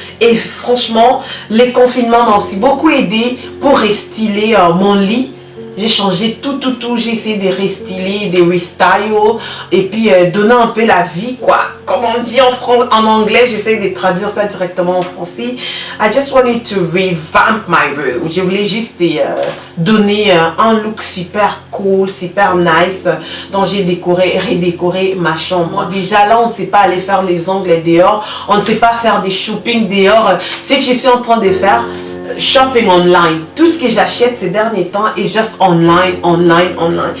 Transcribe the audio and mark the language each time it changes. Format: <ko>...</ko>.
<fr>Et franchement, les confinements m'ont aussi beaucoup aidé pour restyler mon lit. J'ai changé tout, j'ai essayé de restyler, de restyle et puis donner un peu la vie, quoi. Comme on dit en anglais, j'essaie de traduire ça directement en français.</fr> <en>I just wanted to revamp my room.</en> <fr>Je voulais juste donner un look super cool, super nice. Donc j'ai redécoré ma chambre. Déjà là, on ne sait pas aller faire les ongles dehors. On ne sait pas faire des shopping dehors. C'est que je suis en train de faire shopping online. Tout ce que j'achète ces derniers temps est juste online.</fr>